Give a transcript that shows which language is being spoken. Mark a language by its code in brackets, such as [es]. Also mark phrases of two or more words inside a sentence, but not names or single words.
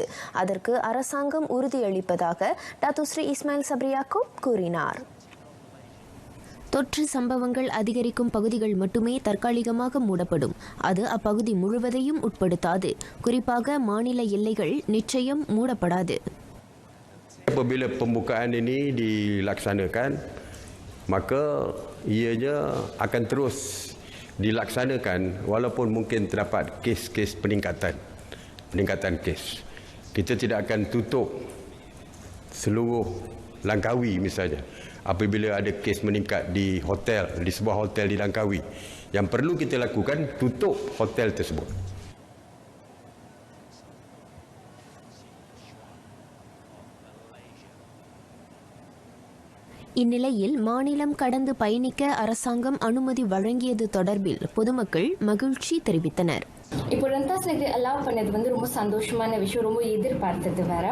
[ta] அதற்கு அரசாங்கம் உறுதியளிப்பதாக டத்துஸ்ரீ இஸ்மாயில் சப்ரி யாக்கூப் கூறினார். தொற்று சம்பவங்கள் அதிகரிக்கும் பகுதிகள் மட்டுமே தற்காலிகமாக மூடப்படும். அது அப்பகுதி முழுவதையும் உட்படுத்தாது. குறிப்பாக மாநில எல்லைகள் நிச்சயம் மூடப்படாது. [ms] Apabila pembukaan ini dilaksanakan, maka ianya akan terus dilaksanakan walaupun mungkin terdapat kes-kes peningkatan kes. Kita tidak akan tutup seluruh Langkawi misalnya. Apabila ada kes meningkat di hotel, di sebuah hotel di Langkawi, yang perlu kita lakukan tutup hotel tersebut. [ta] இந்நிலையில் மாநிலம் கடந்து பயணிக்க அரசாங்கம் அனுமதி வழங்கியது தொடர்பில் பொதுமக்கள் மகிழ்ச்சி தெரிவித்தனர். இப்போ [ms] rentas negeri [ta] அலோவ் பண்ணது வந்து ரொம்ப சந்தோஷமான விஷயம், ரொம்ப எதிர்பார்த்தது வேறு.